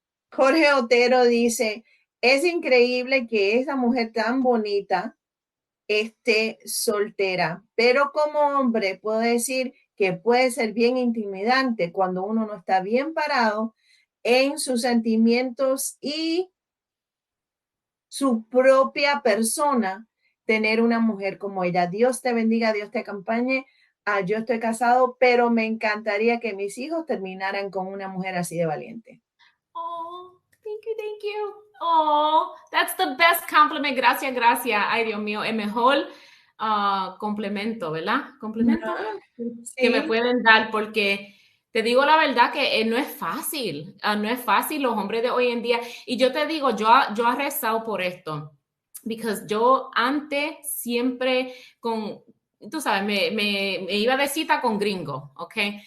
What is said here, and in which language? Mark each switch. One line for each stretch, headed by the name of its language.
Spanish: Jorge Otero dice, es increíble que esa mujer tan bonita esté soltera, pero como hombre puedo decir que puede ser bien intimidante cuando uno no está bien parado en sus sentimientos y su propia persona, tener una mujer como ella. Dios te bendiga, Dios te acompañe. Yo estoy casado, pero me encantaría que mis hijos terminaran con una mujer así de valiente.
English: Oh, thank you. Oh, that's the best compliment.
Spanish: Gracias. Ay, Dios mío, el mejor complemento, ¿verdad? Complemento que me pueden dar, porque te digo la verdad que no es fácil. No es fácil los hombres de hoy en día. Y yo te digo, yo he rezado por esto. Because yo antes siempre tú sabes, me iba de cita con gringo, ¿ok?